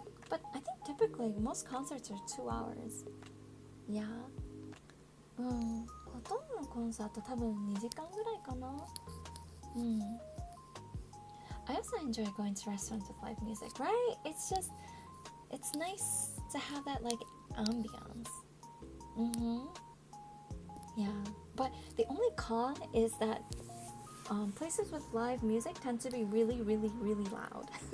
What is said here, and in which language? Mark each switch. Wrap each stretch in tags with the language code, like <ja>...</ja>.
<en>But I think typically most concerts are 2 hours. Yeah.</en> <ja>ほとんどのコンサート多分2時間ぐらいかな。</ja> <en>I also enjoy going to restaurants with live music, right? It's nice to have that like ambiance. Yeah, but the only con is that places with live music tend to be really, really, really loud.</en>